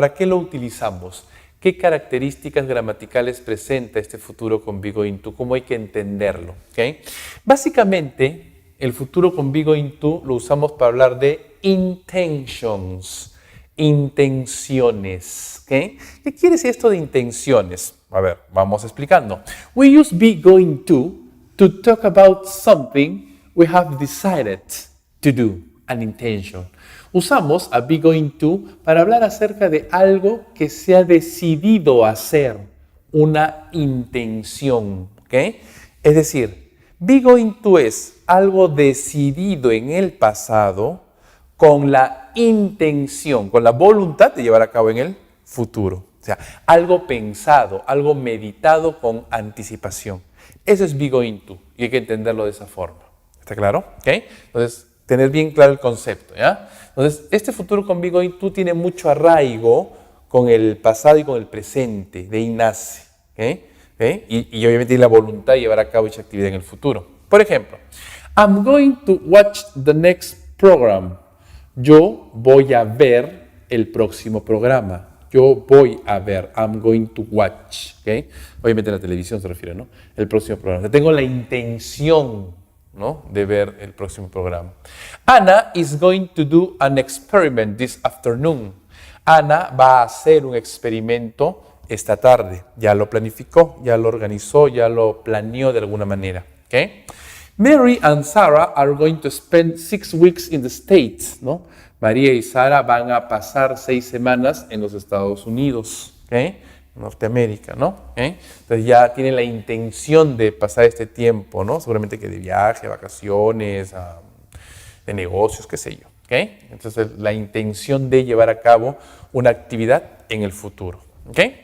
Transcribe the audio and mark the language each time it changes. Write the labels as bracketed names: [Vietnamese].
[Spanish] ¿Para qué lo utilizamos? ¿Qué características gramaticales presenta este futuro con be going to? ¿Cómo hay que entenderlo? ¿Okay? Básicamente, el futuro con be going to lo usamos para hablar de intentions, intenciones. ¿Okay? ¿Qué quiere decir esto de intenciones? A ver, vamos explicando. [English] We use be going to talk about something we have decided to do, an intention. [Spanish] Usamos a be going to para hablar acerca de algo que se ha decidido hacer, una intención. ¿Okay? Es decir, be going to es algo decidido en el pasado con la intención, con la voluntad de llevar a cabo en el futuro. O sea, algo pensado, algo meditado con anticipación. Eso es be going to y hay que entenderlo de esa forma. ¿Está claro? ¿Okay? Entonces, tener bien claro el concepto, ¿ya? Entonces, este futuro con be going to tiene mucho arraigo con el pasado y con el presente, de ahí nace, ¿okay? ¿Okay? Y obviamente tiene la voluntad de llevar a cabo dicha actividad en el futuro. Por ejemplo, [English] I'm going to watch the next program. [Spanish] Yo voy a ver el próximo programa. Yo voy a ver, [English] I'm going to watch, [Spanish] ¿okay? Obviamente en la televisión se refiere, ¿no? El próximo programa. O sea, tengo la intención, ¿no? De ver el próximo programa. [English] Anna is going to do an experiment this afternoon. [Spanish] Ana va a hacer un experimento esta tarde. Ya lo planificó, ya lo organizó, ya lo planeó de alguna manera. ¿ok? [English] Mary and Sarah are going to spend 6 weeks in the States, ¿no? [Spanish] María y Sara van a pasar 6 semanas en los Estados Unidos, ¿ok? Norteamérica, ¿no? ¿Okay? Entonces ya tienen la intención de pasar este tiempo, ¿no? Seguramente que de viaje, vacaciones, de negocios, qué sé yo, ¿ok? Entonces la intención de llevar a cabo una actividad en el futuro, ¿ok?